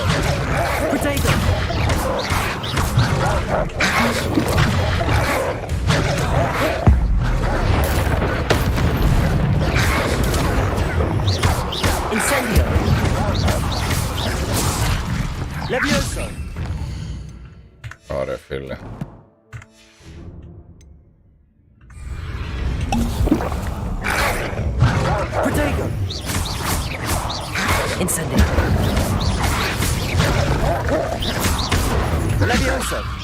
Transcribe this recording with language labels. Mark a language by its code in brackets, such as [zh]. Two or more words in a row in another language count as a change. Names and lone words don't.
[el] Potato. Incendio. Levioso. Ωραία, φίλε. Potato. Incendio. Levioso.